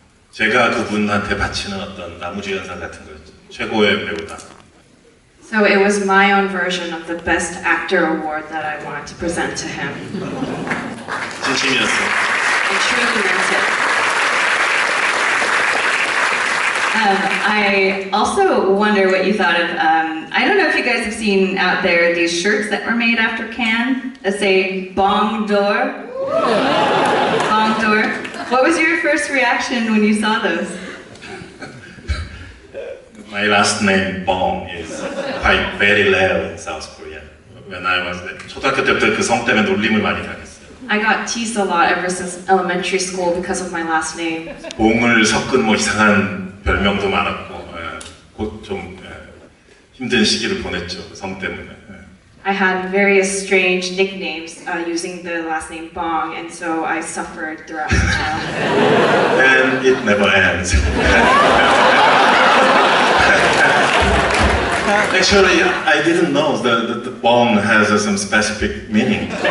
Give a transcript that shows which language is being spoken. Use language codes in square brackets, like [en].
[ko] 제가 그분한테 바치는 어떤 나무주연상 같은 거였죠. 최고의 배우다. [en] So it was my own version of the Best Actor award that I wanted to present to him. [ko] 진심이었어. [en] I truly meant it. I also wonder what you thought of, I don't know if you guys have seen out there these shirts that were made after Cannes that say Bong d'Or. Bong d'Or. What was your first reaction when you saw those? My last name Bong is quite very rare in South Korea. When I was [ko] 초등학교 때부터 그 성 때문에 놀림을 많이 당했어요. [en] I got teased a lot ever since elementary school because of my last name. [ko] 봉을 섞은 뭐 이상한 별명도 많았고 곧 좀 힘든 시기를 보냈죠 그 성 때문에. [en] I had various strange nicknames using the last name Bong, and so I suffered throughout my childhood. And it never ends. Actually, I didn't know that the Bong has some specific meaning.